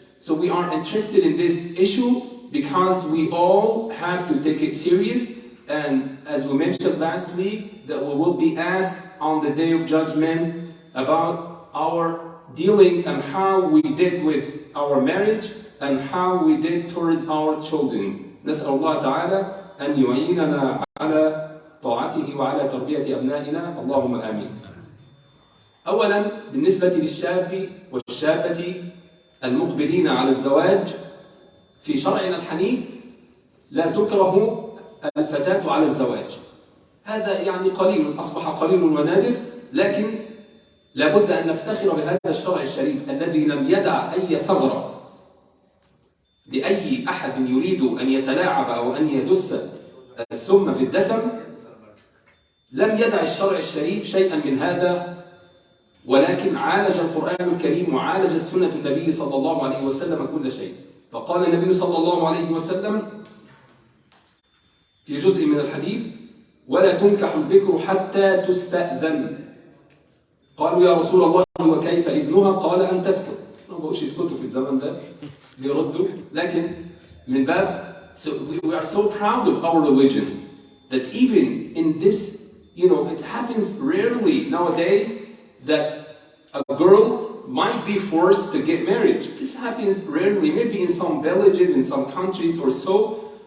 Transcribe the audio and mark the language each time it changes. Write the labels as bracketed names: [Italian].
[English] So we are interested in this issue because we all have to take it serious. And as we mentioned last week, that we will be asked on the day of judgment about our dealing and how we did with our marriage and how we did towards our children. [Arabic] نسأل الله تعالى أن يعيننا على طاعته وعلى تربية أبنائنا اللهم آمين. أولا بالنسبة للشاب والشابة المقبلين على الزواج في شرعنا الحنيف لا تكره الفتاة على الزواج. هذا يعني قليل، أصبح قليل ونادر، لكن لابد أن نفتخر بهذا الشرع الشريف الذي لم يدع أي ثغرة لأي أحد يريد أن يتلاعب أو أن يدس السم في الدسم. لم يدع الشرع الشريف شيئا من هذا، ولكن عالج القرآن الكريم وعالجت سنة النبي صلى الله عليه وسلم كل شيء. فقال النبي صلى الله عليه وسلم في جزء من الحديث ولا تنكح البكر حتى تستأذن. قالوا يا رسول الله وكيف إذنها؟ قال أن تسكت. ما بقوش يسكتوا في الزمن ده بيردوا، لكن من باب [English] we are so proud of our religion that even in this, you know, it happens rarely nowadays that a girl might be forced to get married. This happens rarely, maybe in some villages, in some countries or so.